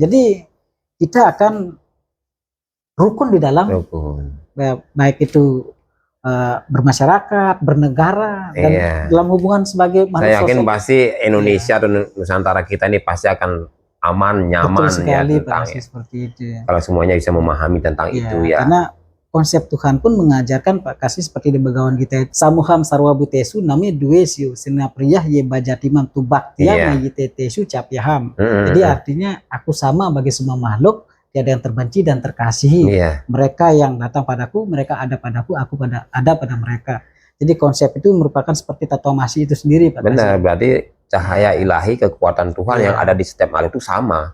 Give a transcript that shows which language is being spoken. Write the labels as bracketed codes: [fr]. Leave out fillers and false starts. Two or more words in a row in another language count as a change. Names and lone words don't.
[id] Jadi kita akan rukun di dalam baik itu bermasyarakat, bernegara, dan dalam hubungan sebagai makhluk sosial. Saya yakin pasti Indonesia atau Nusantara kita ini pasti akan aman, nyaman sekali, tentang seperti itu ya. Kalau semuanya bisa memahami tentang itu ya. Karena konsep Tuhan pun mengajarkan Pak Kasih seperti di Begawan kita, [sa] samuham sarwa butesu nami duesyu sina priyah ye bajatimam tubaktia mayitetesu capyaham. [id] Jadi artinya aku sama bagi semua makhluk, tiada yang terbenci dan terkasihi. Mereka yang datang padaku, mereka ada padaku, aku ada pada mereka. Jadi konsep itu merupakan seperti Tattwamasi itu sendiri Pak. Benar, berarti cahaya ilahi, kekuatan Tuhan yang ada di setiap makhluk itu sama.